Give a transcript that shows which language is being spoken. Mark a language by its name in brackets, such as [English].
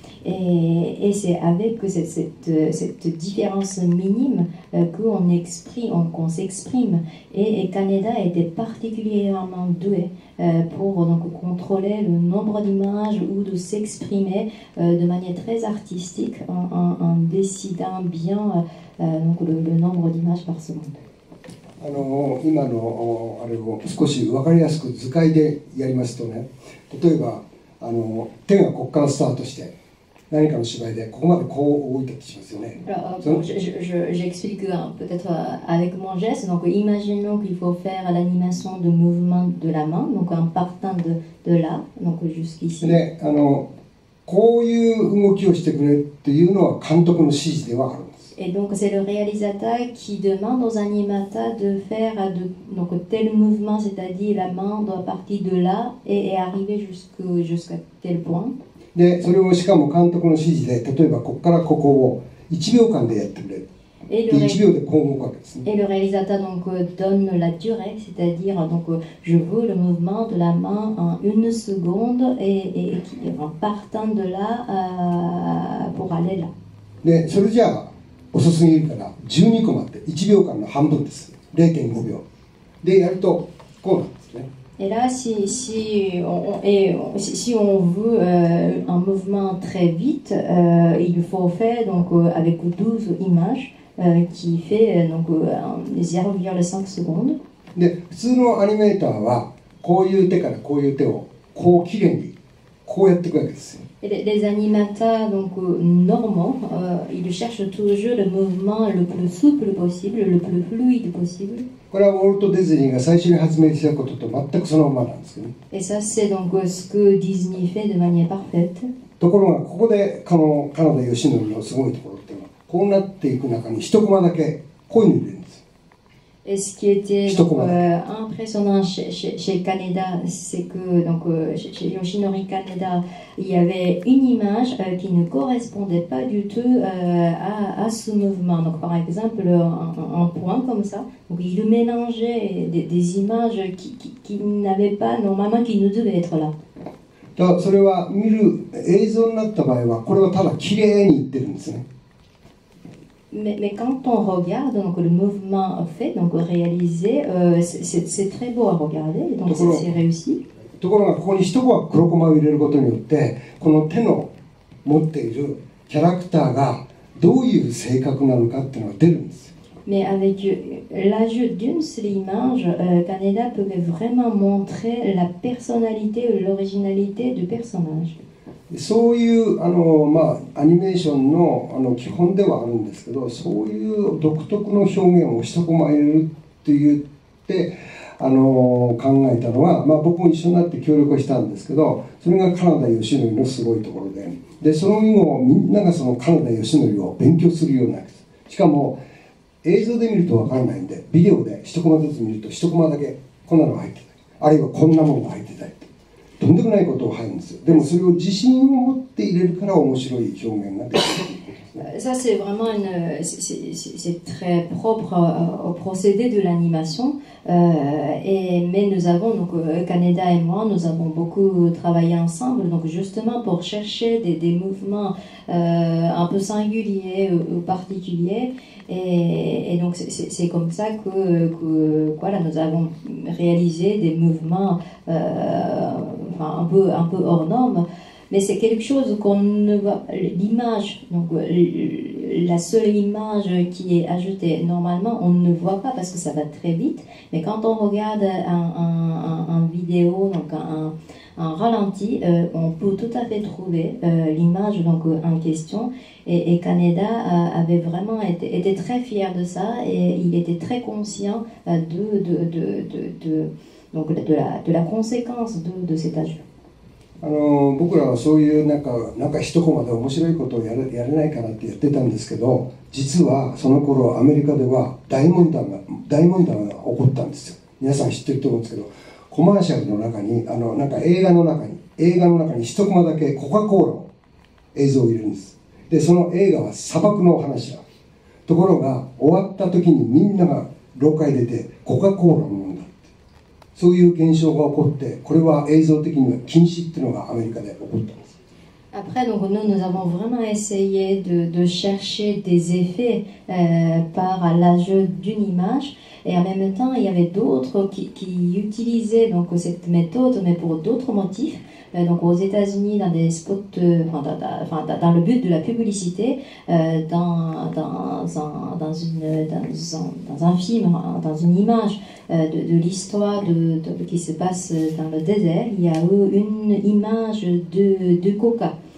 [French] Et c'est avec cette différence minime qu'on s'exprime. Et Kaneda était particulièrement doué pour donc, contrôler le nombre d'images ou de s'exprimer de manière très artistique en décidant bien donc le nombre d'images par seconde. [Japanese] 今のあれを少し分かりやすく図解でやりますとね、例えば手がここからスタートして何かの芝居でここまでこう動いたりしますよね。 [French] J'explique peut-être avec mon geste. Donc, imaginons qu'il faut faire l'animation de mouvement de la main, donc en partant de là, donc jusqu'ici. [Japanese] でこういう動きをしてくれっていうのは監督の指示ではあるんです。 [French] Et donc, c'est le réalisateur qui demande aux animateurs de faire donc, tel mouvement, c'est-à-dire la main doit partir de là et arriver jusqu'à tel point. [Japanese] でそれをしかも監督の指示で、例えばここからここを1秒間でやってくれる。で1秒でこう動くわけですね。 [French] Et le réalisateur donc donne la durée, c'est-à-dire donc je veux le mouvement de la main en 1 seconde et en partant de là pour aller là. [Japanese] でそれじゃあ遅すぎるから12コマって1秒間の半分です。 0.5 秒でやるとこうなんですね。 [French] Et là, si on veut un mouvement très vite, il faut faire donc avec 12 images qui fait donc 0,5 secondes. [Japanese] で普通のアニメーターはこういう手からこういう手をこうきれいにこうやっていくわけですよ。 [French] Les animateurs donc normaux, ils cherchent toujours le mouvement le plus souple possible, le plus fluide possible. [Japanese] これはウォルト・ディズニーが最初に発明したことと全くそのままなんですけどね。 [French] Et ça, c'est donc ce que Disney fait de manière parfaite. [Japanese] ところがここでカナダ義則のすごいところっていうのはこうなっていく中に一コマだけこういうの入れるんです。 [French] Et ce qui était donc, impressionnant chez Kaneda, c'est que donc, chez Yoshinori Kaneda, il y avait une image qui ne correspondait pas du tout à ce mouvement. Donc, par exemple, un point comme ça. Donc, il mélangeait des images qui n'avaient pas, normalement, qui ne devaient être là. [Japanese] だからそれは見る映像になった場合はこれはただきれいにいってるんですね。 [French] Mais quand on regarde donc, le mouvement fait, donc réalisé, c'est très beau à regarder, donc c'est réussi. [Japanese] ところがここに一コマ黒コマを入れることによってこの手の持っているキャラクターがどういう性格なのかっていうのが出るんですよ。 [French] Mais avec l'ajout d'une seule image, Kaneda pouvait vraiment montrer la personnalité ou l'originalité du personnage. [Japanese] そういうアニメーションの基本ではあるんですけど、そういう独特の表現を一コマ入れるって言って考えたのは、僕も一緒になって協力したんですけど、それがカナダ義則のすごいところで、その後みんながそのカナダ義則を勉強するようになるんです。しかも映像で見ると分からないんで、ビデオで一コマずつ見ると一コマだけこんなのが入ってたり、あるいはこんなものが入ってたり。とんでもないことが入るんですよ。でもそれを自信を持って入れるから面白い表現ができる。 [French] Ça, c'est vraiment c'est très propre au procédé de l'animation. Mais nous avons, donc Kaneda et moi, nous avons beaucoup travaillé ensemble, donc justement pour chercher des mouvements un peu singuliers ou particuliers. Et donc c'est comme ça que voilà, nous avons réalisé des mouvements un peu hors normes. Mais c'est quelque chose qu'on ne voit. L'image, donc la seule image qui est ajoutée, normalement, on ne voit pas parce que ça va très vite. Mais quand on regarde un vidéo, donc un ralenti, on peut tout à fait trouver l'image donc en question. Et Kaneda avait vraiment été très fier de ça et il était très conscient de la conséquence de cet ajout. [Japanese] 僕らはそういうなんか一コマで面白いことをやれないかなってやってたんですけど、実はその頃アメリカでは大問題が起こったんですよ。皆さん知ってると思うんですけど、コマーシャルの中になんか映画の中に一コマだけコカ・コーラの映像を入れるんです。でその映画は砂漠の話だ。ところが終わった時にみんなが廊下に出てコカ・コーラを飲んだって、そういう現象が起こって、これは映像的には禁止っていうのがアメリカで起こったんです。 [French] Après, donc, nous avons vraiment essayé de chercher des effets par l'ajout d'une image, et en même temps, il y avait d'autres qui utilisaient donc, cette méthode, mais pour d'autres motifs. Donc aux États-Unis, dans des spots, dans le but de la publicité, dans un film, dans une image de l'histoire qui se passe dans le désert, il y a eu une image de coca.